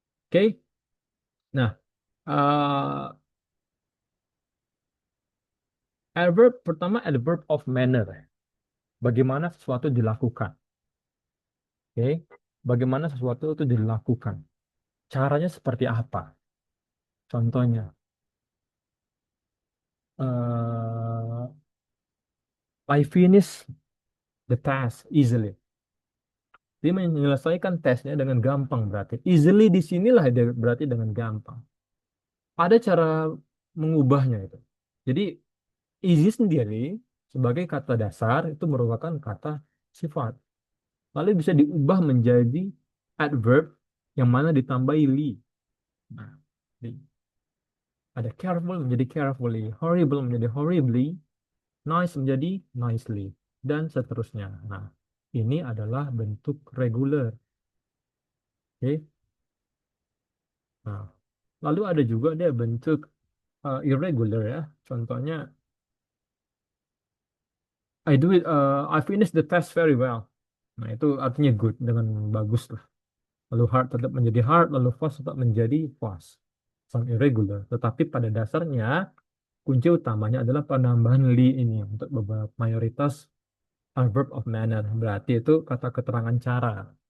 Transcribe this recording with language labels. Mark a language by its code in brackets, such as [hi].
[id] Oke, nah uh, adverb pertama adverb of manner, bagaimana sesuatu dilakukan. Oke, bagaimana sesuatu itu dilakukan, caranya seperti apa? Contohnya. [en] uh, I finish the task easily. [id] Dia menyelesaikan tesnya dengan gampang berarti. Easily di sinilah dia berarti dengan gampang. Ada cara mengubahnya itu. Jadi easy sendiri sebagai kata dasar itu merupakan kata sifat. Lalu bisa diubah menjadi adverb yang mana ditambahi li. Nah, ada careful menjadi carefully, horrible menjadi horribly, nice menjadi nicely, dan seterusnya. Nah, ini adalah bentuk reguler. Oke. Nah, lalu ada juga dia bentuk irregular ya. [en] Contohnya, I do it, I finish the test very well. [id] Nah, itu artinya good, dengan bagus lah. Lalu hard tetap menjadi hard, lalu fast tetap menjadi fast. [en] Some irregular. [id] Tetapi pada dasarnya, kunci utamanya adalah penambahan li ini untuk beberapa mayoritas verb of manner. Berarti itu kata keterangan cara.